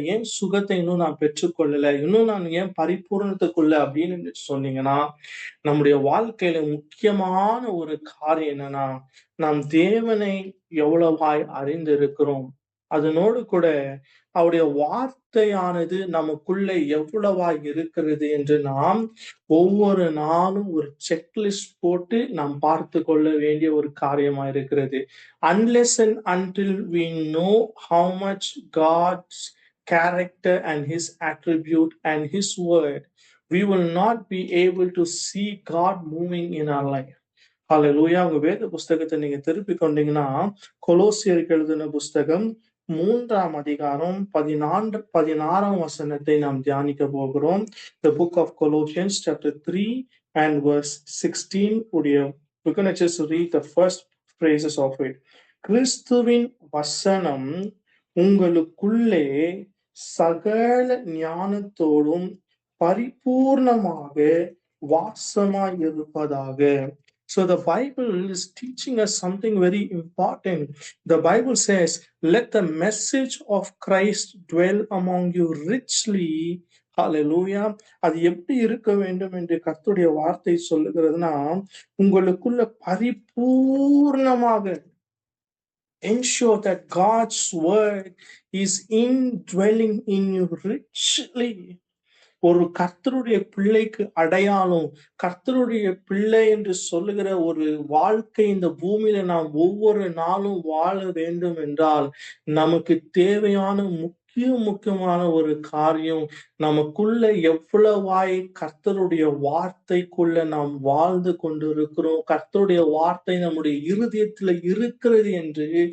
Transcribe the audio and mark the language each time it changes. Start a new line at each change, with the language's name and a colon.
Tamil: ஏன் சுகத்தை இன்னும் நான் பெற்றுக்கொள்ளல? இன்னும் நான் ஏன் பரிபூரணத்துக்குள்ள அப்படின்னு சொன்னீங்கன்னா, நம்முடைய வாழ்க்கையில முக்கியமான ஒரு காரியம் என்னன்னா, நாம் தேவனை எவ்வளவாய் அறிந்திருக்கிறோம். அதனோடு கூட அவருடைய வார்த்தையானது நமக்குள்ள எவ்வளவாய் இருக்கிறது என்று நாம் ஒவ்வொரு நாளும் ஒரு செக்லிஸ்ட் போட்டு நாம் பார்த்து கொள்ள வேண்டிய ஒரு காரியமா இருக்கிறது.
English: Unless and until we know how much God's character and his attribute and his word, we will not be able to see God moving in our life. Hallelujah.
Tamil: உங்க வேத புஸ்தகத்தை நீங்க திருப்பி கொண்டீங்கன்னா, கொலோசியருக்கு எழுதின புஸ்தகம் 3ஆம் அதிகாரம் 16ஆம் வசனத்தை நாம் தியானிக்க போகிறோம்.
English: The book of Colossians chapter 3 and verse 16 உடைய we're going to just read the first phrases of it.
Tamil: கிறிஸ்துவின் வசனம் உங்களுக்குள்ளே சகல ஞானத்தோடும் பரிபூர்ணமாக வாசமாய் இருப்பதாக.
English: So the Bible is teaching us something very important. The Bible says, let the message of Christ dwell among you richly. Hallelujah.
Tamil: அது எப்படி இருக்க வேண்டும் என்று கர்த்தருடைய வார்த்தை சொல்லுகிறதுனா, உங்களுக்குள்ள பரிபூர்ணமாக
English: ensure that God's word is indwelling in you richly.
Tamil: ஒரு கர்த்தருடைய பிள்ளைக்கு அடையாளம், கர்த்தருடைய பிள்ளை என்று சொல்லுகிற ஒரு வாழ்க்கை இந்த பூமியில நாம் ஒவ்வொரு நாளும் வாழ வேண்டும் என்றால் நமக்கு தேவையான முக்கியமான ஒரு காரியம், நமக்குள்ள எவ்வளவாய் கர்த்தருடைய வார்த்தைக்குள்ள நாம் வாழ்ந்து கொண்டிருக்கிறோம், கர்த்தருடைய வார்த்தை நம்முடைய இருதயத்துல இருக்கிறது என்று